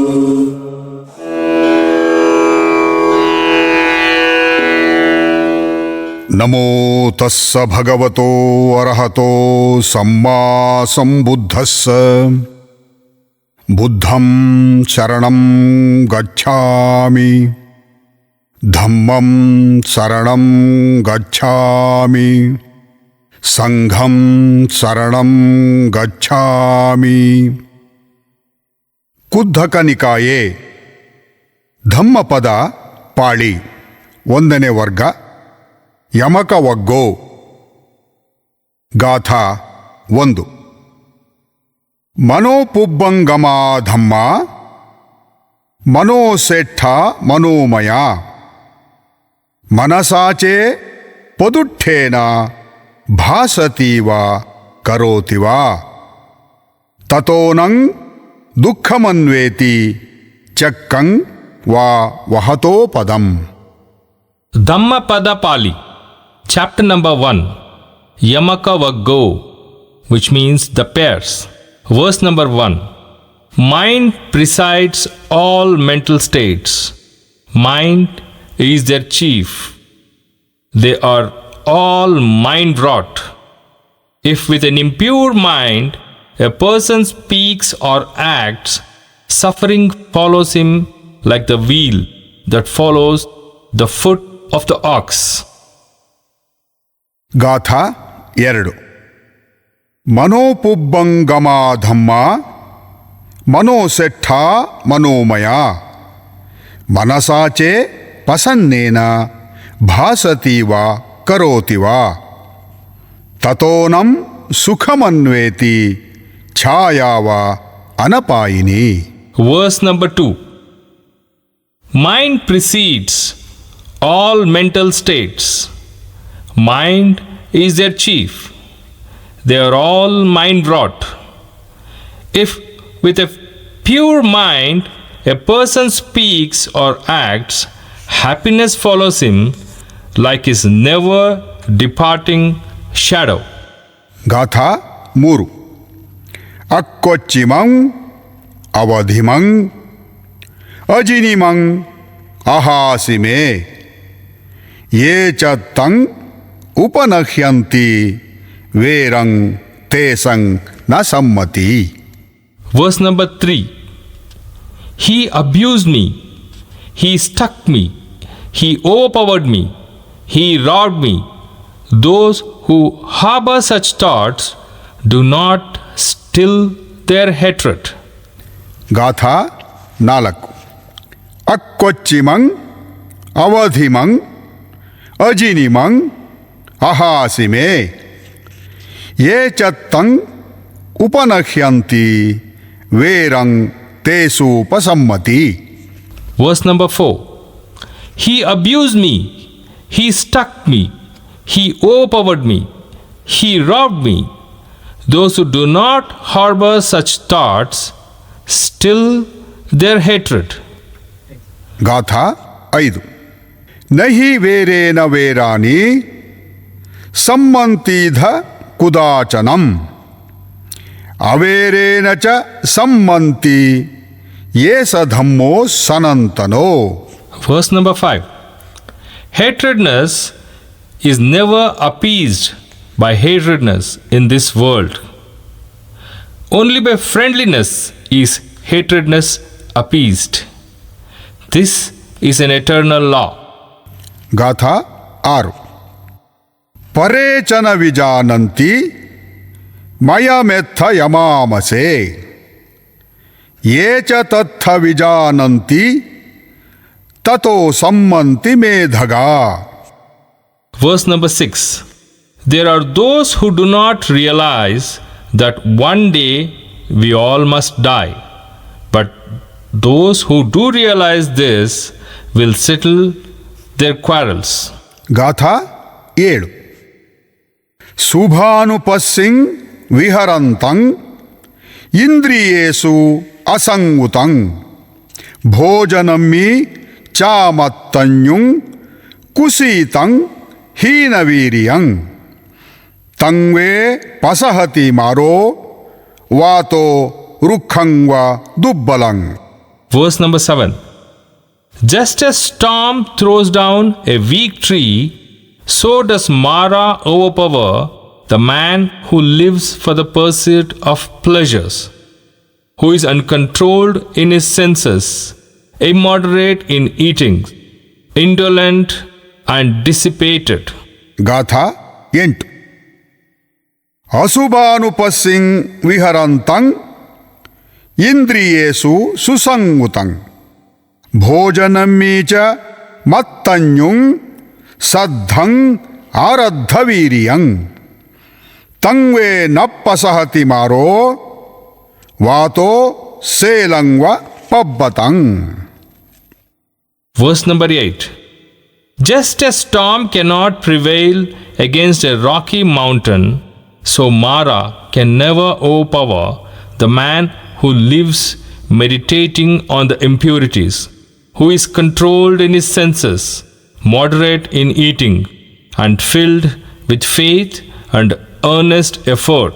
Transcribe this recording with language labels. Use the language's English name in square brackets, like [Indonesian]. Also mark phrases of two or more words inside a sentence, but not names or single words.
[Pali] नमो तस्स भगवतो अरहतो सम्मा सम्बुद्धस्स बुद्धं शरणं गच्छामि धम्मं शरणं गच्छामि संघं शरणं गच्छामि. [Kannada] ಕುದ್ಧಕ ನಿಕಾಯೆ ಧಮ್ಮಪದ ಪಾಳಿ 1ನೇ ವರ್ಗ ಯಮಕ ವಗ್ಗೋ. ಗಾಥಾ 1. [Pali] ಮನೋಪುಬ್ಬಂಗಮ ಧಮ್ಮ ಮನೋಸೇಠ ಮನೋಮಯ ಮನಸಾಚೆ ಪದುಠ್ಠೇನ ಭಾಸತೀವ ಕರೋತಿವ ತತೋನಂ ದುಃಖಮನ್ವೇತಿ ಚಕ್ಕಂ ವಾ ವಹತೋ ಪದಂ. [English] Dhammapada Pali, chapter number 1, Yamaka Vaggo, which means the pairs. Verse number 1. Mind presides all mental states. Mind is their chief. They are all mind-wrought. If with an impure mind a person speaks or acts, suffering follows him like the wheel that follows the foot of the ox. [Kannada] ಗಾಥಾ 2. [Pali] ಮನೋಪುಬ್ಬಂಗಮ ಧಮ್ಮ ಮನೋಸೆಟ್ಠ ಮನೋಮಯ ಮನಸಾಚೆ ಪಸನ್ನೇನ ಭಾಸತೀವ ಕರೋತಿವ ತತೋನಂ ಸುಖಮನ್ವೇತಿ ಛಾಯಾವ ಅನಪಾಯಿನಿ. [English] Verse number 2. Mind precedes all mental states. Mind is their chief. They are all mind wrought. If with a pure mind a person speaks or acts, happiness follows him like his never departing shadow. [Pali] ಗಾಥಾ 3. ಅಕ್ಕೊಚ್ಚಿಮಂ ಅವಧಿಮಂ ಅಜಿನಿಮಂ ಅಹಾಸಿಮೆ ಯೇ ಚ ತಂ ಉಪನಹ್ಯಂತಿ ವೇರಂ ತೇಸಂ ನ ಸಮ್ಮತಿ. [English] Verse number 3. He abused me. He struck me. He overpowered me. He robbed me. Those who harbor such thoughts do not still their hatred. [Pali] ಗಾಥಾ 4. ಅಕ್ಕೊಚ್ಚಿಮಂ ಅವಧಿಮಂ ಅಜಿನಿಮಂ ಅಹಾಸಿಮೆ ಯೇ ಚ ತಂ ಉಪನಹ್ಯಂತಿ ವೇರಂ ತೇಸು ಪಸಮ್ಮತಿ. [English] Verse number 4. He abused me. He struck me. He overpowered me. He robbed me. Those who do not harbor such thoughts still their hatred. [Kannada] ಗಾಥಾ 5. [Pali] ನಹಿ ವೇರೇನ ವೇರಾನಿ ಸಮ್ಮಂತೀಧ ಕುದಾಚನಂ ಅವೇರೇನ ಚ ಸಮ್ಮಂತಿ ಯೇ ಸ ಧಮ್ಮೋ ಸನಂತನೋ. [English] Verse number 5. Hatredness is never appeased by hatredness in this world. Only by friendliness is hatredness appeased. This is an eternal law. [Kannada] ಗಾಥಾ 6. [Pali] ಪರೇಚನ ವಿಜಾನಂತಿ ಮಯಮೆತ್ಥ ಯಮಾಮಸೆ ಯೇ ಚ ತತ್ಥ ವಿಜಾನಂತಿ ತತೋ ಸಮ್ಮಂತಿ ಮೇಧಗಾ. [English] Verse number 6. There are those who do not realize that one day we all must die. But those who do realize this will settle their quarrels. [Kannada] ಗಾಥಾ 7. [Pali] ಶುಭಾನುಪಸ್ಸಿಂ ವಿಹರಂತಂ ಇಂದ್ರಿಯೇಷು ಅಸಂಗುತಂ ಭೋಜನಮ್ಮಿ ಚಾಮತ್ತನ್ಯುಂ ಕುಸೀತಂ ಹೀನವೀರ್ಯಂ ತಂವೇ ಪಸಹತಿ ಮಾರೋ ವಾತೋ ರುಖಂವ ದುಬ್ಬಲಂ. [English] Verse number 7. Just as storm throws down a weak tree, so does Mara overpower the man who lives for the pursuit of pleasures, who is uncontrolled in his senses, immoderate in eating, indolent and dissipated. [Kannada] ಗಾಥಾ 8. [Pali] ಅಶುಭಾನುಪಸ್ಸಿಂ ವಿಹರಂತಂ ಇಂದ್ರಿಯೇಷು ಸುಸಂಗುತಂ ಭೋಜನಮ್ಮಿ ಚ ಮತ್ತನ್ಯುಂ ಸದ್ಧಂ ಆರದ್ಧವೀರ್ಯಂ ತಂವೇ ನಪ್ಪಸಹತಿ ಮಾರೋ ವಾತೋ ಸೇಲಂವ ಪಬ್ಬತಂ. [English] Verse number 8. Just as storm cannot prevail against a rocky mountain, so Mara can never overpower the man who lives meditating on the impurities, who is controlled in his senses, moderate in eating, and filled with faith and earnest effort.